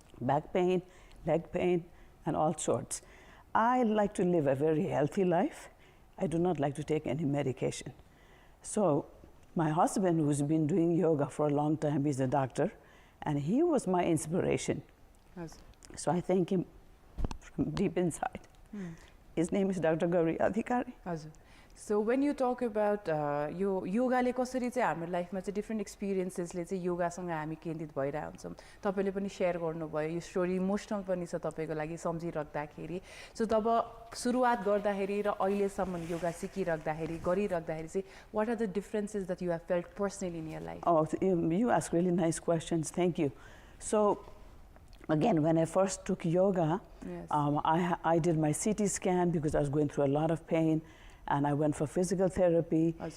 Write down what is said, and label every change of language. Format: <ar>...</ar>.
<en>Back pain, leg pain, and all sorts. I like to live a very healthy life. I do not like to take any medication. So my husband, who's been doing yoga for a long time, he's a doctor, and he was my inspiration. Yes. So I thank him from deep inside. His name is Dr. Gauri Adhikari.</en> <ne>हजुर.</ne> <en>So when you talk about</en> <ne>यो योगाले कसरी चाहिँ हाम्रो लाइफमा चाहिँ different एक्सपिरियन्सेसले चाहिँ योगासँग हामी केन्द्रित भइरहेको हुन्छौँ, तपाईँले पनि सेयर गर्नुभयो यो स्टोरी इमोसनल पनि छ तपाईँको लागि सम्झिराख्दाखेरि। सो तब सुरुवात गर्दाखेरि र अहिलेसम्म योगा सिकिराख्दाखेरि गरिराख्दाखेरि चाहिँ</ne> <en>what are the differences that you have felt personally in your life? Oh, you ask really nice questions. Thank you. So again, when I first took yoga, yes, I did my CT scan because I was going through a lot of pain. And I went for physical therapy.</en>